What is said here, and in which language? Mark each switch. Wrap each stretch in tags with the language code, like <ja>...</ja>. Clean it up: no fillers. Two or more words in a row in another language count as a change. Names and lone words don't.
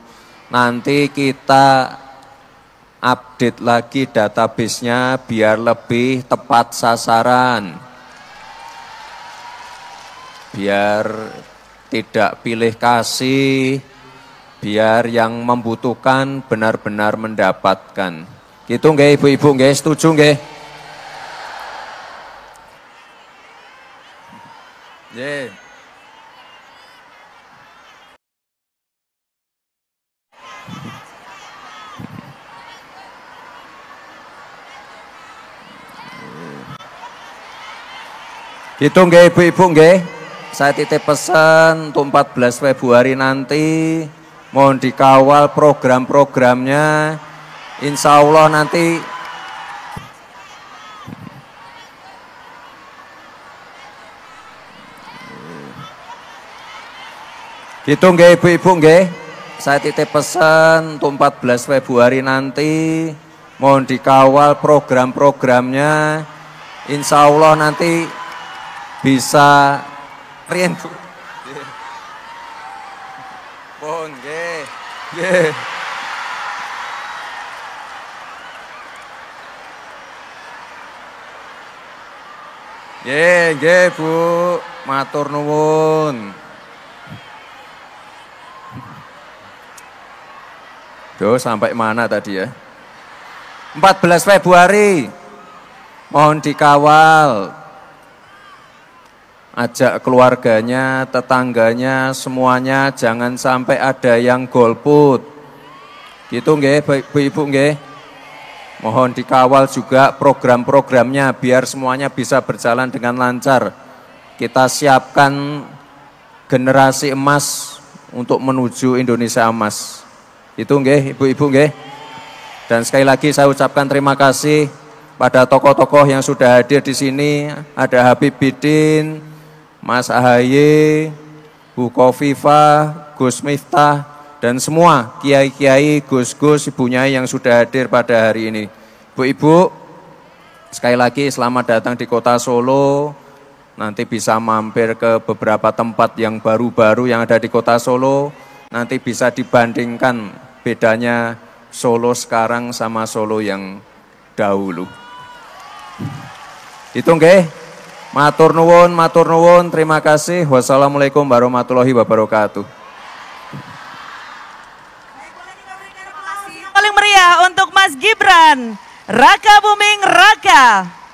<id>Nanti kita update lagi database-nya biar lebih tepat sasaran. Biar tidak pilih kasih, biar yang membutuhkan benar-benar mendapatkan. Gitu nggih ibu-ibu nggih, setuju nggih? Nggih. Gitu nggih ibu-ibu nggih. Saya titip pesan untuk 14 Februari nanti mohon dikawal program-programnya.</id> <ar>إن شاء الله</ar> <id>nanti gitu nggih ibu-ibu nggih. Saya titip pesan untuk 14 Februari nanti mohon dikawal program-programnya.</id> <ar>إن شاء الله</ar> <id>nanti bisa riyen Bu. Mohon</id> <jv>nggih. Nggih. Nggih Bu, matur nuwun.</jv> <id>Duh, sampai mana tadi ya? 14 Februari mohon dikawal. Ajak keluarganya, tetangganya, semuanya jangan sampai ada yang golput. Gitu nggih, ibu-ibu nggih. Mohon dikawal juga program-programnya biar semuanya bisa berjalan dengan lancar. Kita siapkan generasi emas untuk menuju Indonesia emas. Itu nggih, ibu-ibu nggih. Dan sekali lagi saya ucapkan terima kasih pada tokoh-tokoh yang sudah hadir di sini. Ada Habib Bidin, Mas Ahaye, Bu Kofifa, Gus Miftah, dan semua kiai-kiai, gus-gus, ibunya yang sudah hadir pada hari ini. Bu-ibu, sekali lagi selamat datang di kota Solo. Nanti bisa mampir ke beberapa tempat yang baru-baru yang ada di kota Solo. Nanti bisa dibandingkan bedanya Solo sekarang sama Solo yang dahulu.</id> <jv>Itu nggih. Matur nuwun,</jv> <id>terima kasih.</id> <ar>والسلام عليكم ورحمة الله وبركاته.</ar> <id>Paling meriah untuk Mas Gibran, Raka Buming Raka.</id>